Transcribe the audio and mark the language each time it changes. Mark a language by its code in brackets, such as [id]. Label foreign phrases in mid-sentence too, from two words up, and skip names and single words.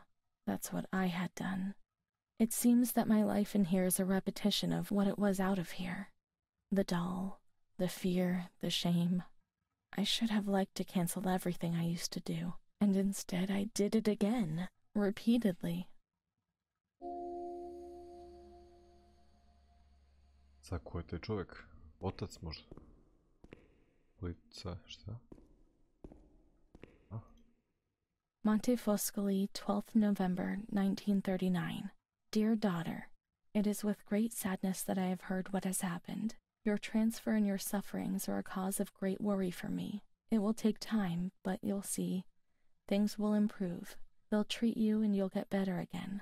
[en] That's what I had done. It seems that my life in here is a repetition of what it was out of here. The doll, the fear, the shame. I should have liked to cancel everything I used to do, and instead I did it again. Repeatedly. [bs] Sad, ko je taj čovjek? Otac možda? Ulica, šta? [en] Monte Foscoli, 12th November, 1939. Dear daughter, it is with great sadness that I have heard what has happened. Your transfer and your sufferings are a cause of great worry for me. It will take time, but you'll see. Things will improve. They'll treat you and you'll get better again.